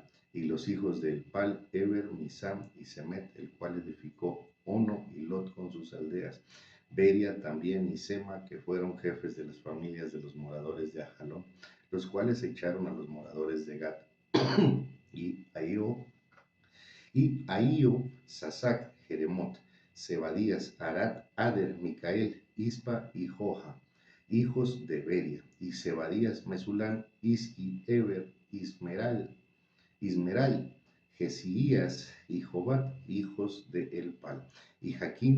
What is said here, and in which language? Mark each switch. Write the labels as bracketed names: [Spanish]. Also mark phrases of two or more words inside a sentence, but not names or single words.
[Spanish] Y los hijos de Elpal, Eber, Misam y Semet, el cual edificó Ono y Lot con sus aldeas. Beria también y Sema, que fueron jefes de las familias de los moradores de Ajalón, los cuales echaron a los moradores de Gat. y Ahío, Sasac, Jeremot, Zebadías, Arad, Ader, Micael, Ispa y Joja, hijos de Beria, y Zebadías, Mesulán, Isqui, Eber, Ismerai, Jesías y Jobat, hijos de Elpal, y Jaquín,